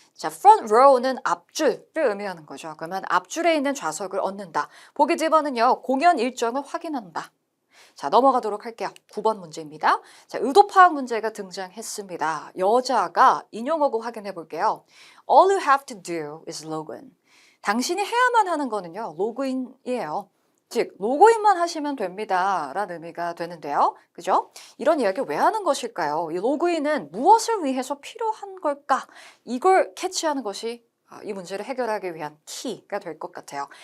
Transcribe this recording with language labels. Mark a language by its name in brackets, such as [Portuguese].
[Korean] 자, front row는 앞줄을 의미하는 거죠. 그러면 앞줄에 있는 좌석을 얻는다. 보기 D번은요. 공연 일정을 확인한다. 자, 넘어가도록 할게요. 9번 문제입니다. 자, 의도 파악 문제가 등장했습니다. 여자가 인용어구 확인해 볼게요. [English] All you have to do is log in. [Korean] 당신이 해야만 하는 거는요. 로그인이에요. 즉, 로그인만 하시면 됩니다. 라는 의미가 되는데요. 그죠? 이런 이야기를 왜 하는 것일까요? 이 로그인은 무엇을 위해서 필요한 걸까? 이걸 캐치하는 것이 이 문제를 해결하기 위한 키가 될 것 같아요.